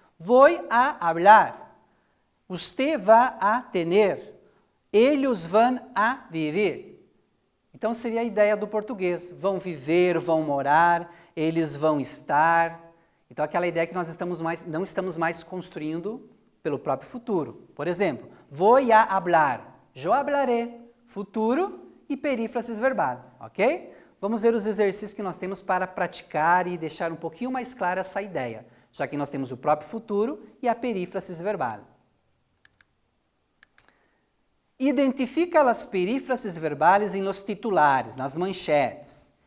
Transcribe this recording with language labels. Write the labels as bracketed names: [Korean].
[Spanish] Voy a hablar. Usted va a tener. Ellos van a vivir. [Portuguese] Então, seria a ideia do português. Vão viver, vão morar, eles vão estar. Então, aquela ideia que nós não estamos mais construindo pelo próprio futuro. Por exemplo, [Spanish] voy a hablar. [Portuguese] Eu hablaré. Futuro e perífrasis verbal. Ok? Vamos ver os exercícios que nós temos para praticar e deixar um pouquinho mais clara essa ideia, já que nós temos o próprio futuro e a perífrasis verbal. Identifica as perífrasis verbales em los titulares, nas manchetes.